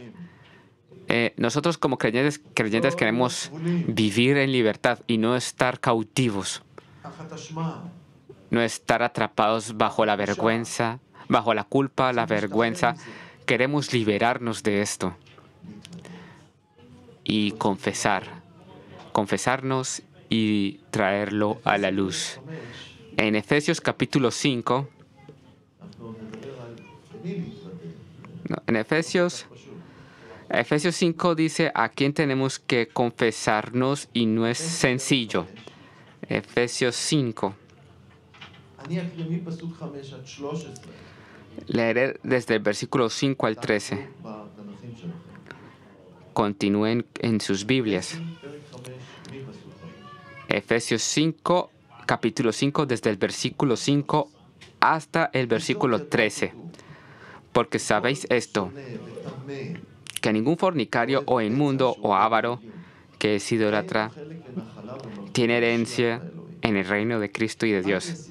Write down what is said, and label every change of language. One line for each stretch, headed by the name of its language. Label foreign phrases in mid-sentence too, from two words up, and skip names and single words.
Spanish: Nosotros como creyentes queremos vivir en libertad y no estar cautivos, no estar atrapados bajo la vergüenza, bajo la culpa, la vergüenza. Queremos liberarnos de esto y confesarnos y traerlo a la luz. En Efesios capítulo 5,
Hebrew: אנחנו עוד נדבר על למי להתוודע.
Spanish: no, en Efesios
Hebrew: פשוט.
Spanish: 5 dice a quién tenemos que confesarnos y no es sencillo. Efesios 5.
Hebrew: אני אקריא מפסוק 5 עד 13.
Spanish: Leeré desde el versículo 5 al 13.
Hebrew: בתנ"כים שלכם.
Spanish: Continúen en sus Biblias.
Hebrew: פרק 5 מפסוק 5.
Spanish: Efesios 5, capítulo 5, desde el versículo 5 hasta el versículo 13. Porque sabéis esto, que ningún fornicario o inmundo o avaro que es idólatra tiene herencia en el reino de Cristo y de Dios.